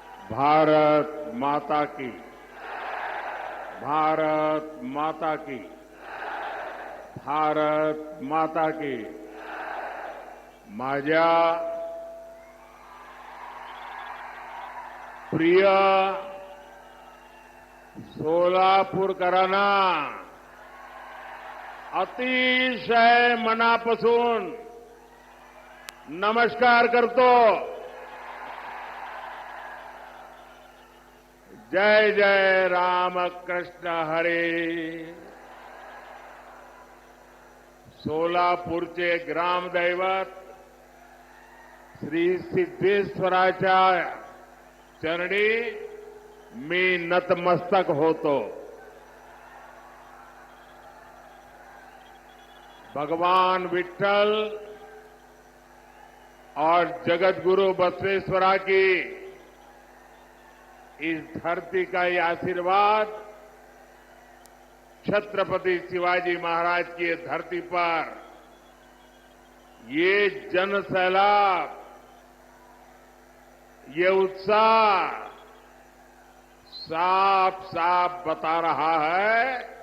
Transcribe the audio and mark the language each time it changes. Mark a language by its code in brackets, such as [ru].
[hi] भारत माता की, भारत माता की, भारत माता की। [mr] माझ्या प्रिय सोलापूरकरांना अतिशय मनापासून नमस्कार करतो। जय जय राम कृष्ण हरे। सोलापूरचे ग्रामदैवत श्री सिद्धेश्वराच्या चरणी मी नतमस्तक होतो। [hi] भगवान विठ्ठल और जगतगुरु बसवेश्वरा की इस धरती का ये आशीर्वाद छत्रपति शिवाजी महाराज की ये धरती पर ये जन सैलाब, ये उत्साह साफ साफ बता रहा है।